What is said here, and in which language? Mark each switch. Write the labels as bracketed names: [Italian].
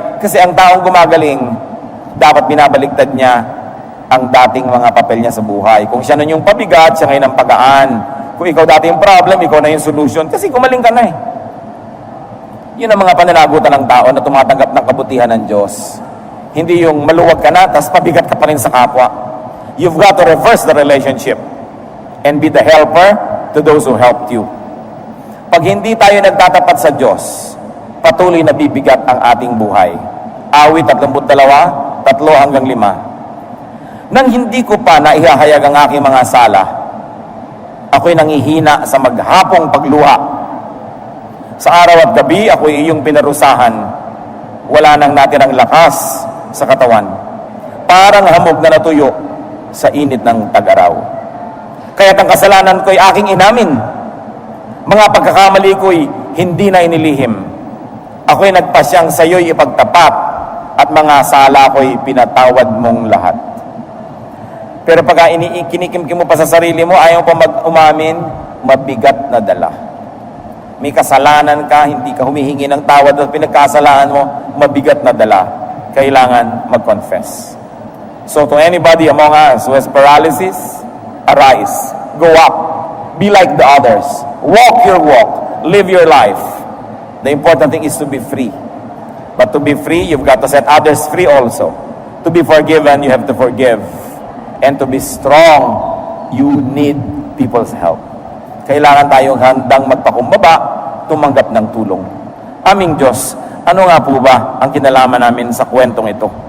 [Filipino] Kasi ang taong gumagaling, dapat binabaligtad niya ang dating mga papel niya sa buhay. Kung siya nun yung pabigat, siya ngayon ang pagaan. Kung ikaw dati yung problem, ikaw na yung solution. Kasi gumaling ka na Yun ang mga pananagutan ng tao na tumatanggap ng kabutihan ng Diyos. Hindi yung maluwag ka na, tapos pabigat ka pa rin sa kapwa. [English] You've got to reverse the relationship and be the helper to those who helped you. [Filipino] Pag hindi tayo nagtatapat sa Diyos, patuloy na bibigat ang ating buhay. Awit 32:3-5. Nang hindi ko pa naihahayag ang aking mga sala, ako'y nangihina sa maghapong pagluha. Sa araw at gabi, ako'y iyong pinarusahan. Wala nang natirang lakas sa katawan. Parang hamog na natuyo sa init ng tag-araw. Kaya't ang kasalanan ko'y aking inamin. Mga pagkakamali ko'y hindi na inilihim. Ako'y nagpasyang sa iyo'y ipagtapat at mga sala ko'y pinatawad mong lahat. Pero pagka kinikimkim mo pa sa sarili mo, ayaw pa mag-umamin, mabigat na dala. May kasalanan ka, hindi ka humihingi ng tawad at pinagkasalaan mo, mabigat na dala. Kailangan mag-confess. [English] So to anybody among us who has paralysis, arise, go up, be like the others, walk your walk, live your life. The important thing is to be free. But to be free, you've got to set others free also. To be forgiven, you have to forgive. And to be strong, you need people's help. [Filipino] Kailangan tayong handang magpakumbaba, tumanggap ng tulong. Aming Diyos, ano nga po ba ang kinalaman namin sa kwentong ito?